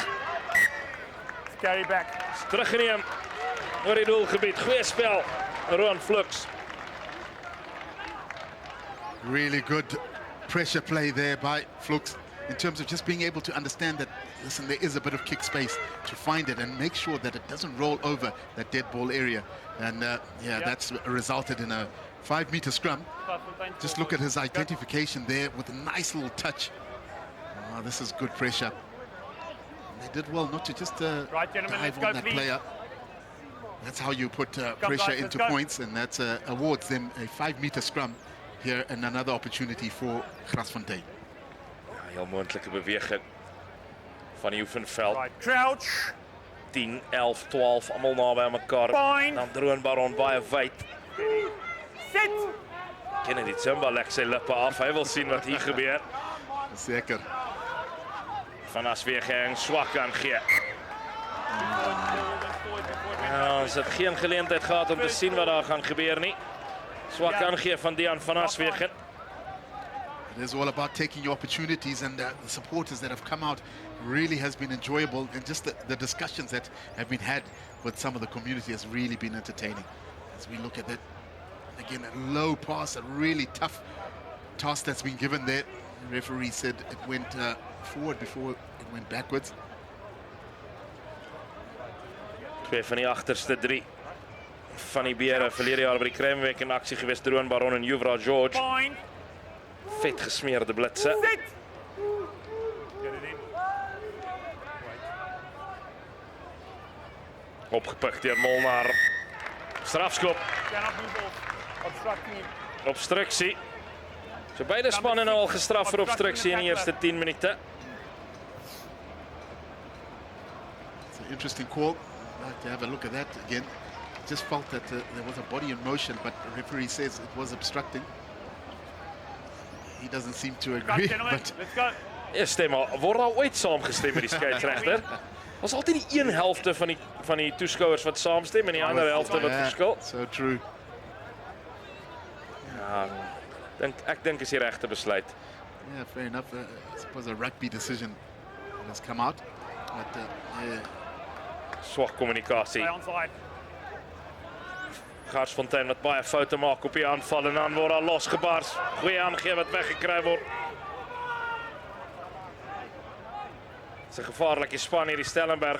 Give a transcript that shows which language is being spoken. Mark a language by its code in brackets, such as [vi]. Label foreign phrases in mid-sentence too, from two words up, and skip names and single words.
[en] Carry back. [af] Teruggeneem oor die doelgebied. Goeie spel. Roan Flux. [en] Really good pressure play there by Flux in terms of just being able to understand that, listen, there is a bit of kick space to find it and make sure that it doesn't roll over that dead ball area. And that's resulted in a 5-meter scrum. Just look at his identification there with a nice little touch. Oh, this is good pressure. And they did well not to just Right, gentlemen, let's dive go, on that please. player. That's how you put pressure guys, let's into go. points, and that awards them a 5-meter scrum here and another opportunity for Garsfontein. [af] Ja, heel moontlike beweging van die oefenveld. [en] Right, crouch. [af] 10, 11, 12, allemaal naby aan mekaar. [en] Fine. [af] Dan Droon Baron baie wyd. [en] Sit. [af] Kennedy Zimba lek sy lippe af. Hy wil sien wat hier gebeur. Zeker. Van Aswegen swak aan gee. Ja, ons het geen geleentheid gehad om te sien wat daar gaan gebeur nie. Swak Ja. aangee van Dean van Aswegen. [en] It is all about taking your opportunities, and the supporters that have come out really has been enjoyable, and just the discussions that have been had with some of the community has really been entertaining. As we look at it, again, a low pass, a really tough task that's been given there. The referee said it went forward before it went backwards. [af] 2 van die agterste 3 van die Bere verlede jaar by die Kruimbeek in aksie gewees. Droon Baron en Yuvraj George. [en] Fine. [af] Vet gesmeerde blitse. [en] Sit. Get it in. [af] Opgepik deur Molnar. Strafskop. [en] Cannot move off. Obstructing him. [af] Obstruksie. So beide spanne nou al gestraf vir obstruksie in die eerste 10 minute. [en] It's an interesting call. I'd like to have a look at that again. Just felt that there was a body in motion, but the referee says it was obstructing. He doesn't seem to Come, agree, gentlemen. but Let's go. [af] Ja, stem maar. Word daar ooit saamgestem met die skeieregter? Was altyd die een helfte van die toeskouers wat saamstem en die ander helfte wat verskil. [en] So true. [af] Ja, ek dink is die regte besluit. [en] Yeah, fair enough. I suppose a rugby decision has come out, but yeah. [af] Swak kommunikasie. [en] Stay onside. [af] Garsfontein wat baie foute maak op die aanval en dan word daar losgebars. Goeie aangee wat weggekry word. Dis 'n gevaarlike span hierdie Stellenberg.